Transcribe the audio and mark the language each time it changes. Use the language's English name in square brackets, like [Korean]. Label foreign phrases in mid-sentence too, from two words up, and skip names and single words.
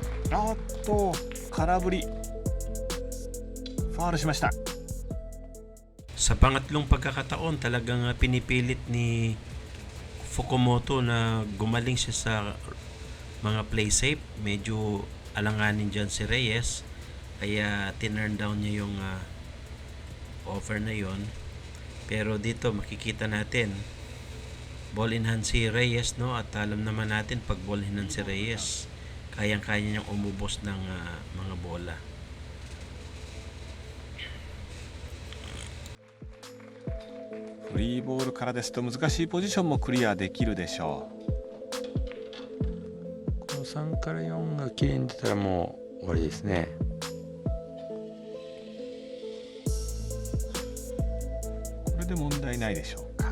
[Japanese] あーっと空振り、ファールしました。 [Filipino] Sa pangatlong pagkakataon, talagang pinipilit ni Fukumoto na gumaling siya sa mga [English] play safe. [Filipino] Medyo alanganin dyan si Reyes, kaya tinurn down niya yung offer na yon. Pero dito makikita natin [English] ball in hand [Filipino] si Reyes, no? At alam naman natin pag [English] ball in hand [Filipino] si Reyes, kayang-kaya niyang umubos ng mga bola. [Japanese] フリーボールからですと難しいポジションもクリアできるでしょう。この3から4が綺麗に出たらもう終わりですね。これで問題ないでしょうか。